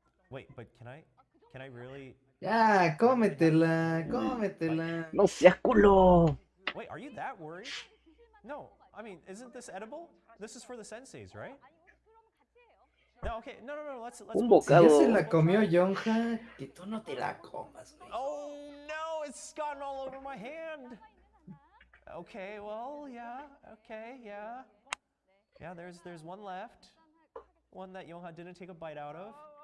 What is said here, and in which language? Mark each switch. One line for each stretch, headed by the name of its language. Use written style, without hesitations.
English: Wait, but can I really?
Spanish: Ya, cómetela. No seas culo.
English: Wait, are you that worried? No, I mean, isn't this edible? This is for the senseis, right? No, okay, no, let's.
Spanish: Un
English: both-
Spanish: Si ya bocado. se la comió Yonja, que tú no te la comas, güey.
English: Oh no, it's gotten all over my hand. Okay, well, yeah, okay, yeah. Yeah, there's one left. One that Yoha didn't take a bite out of.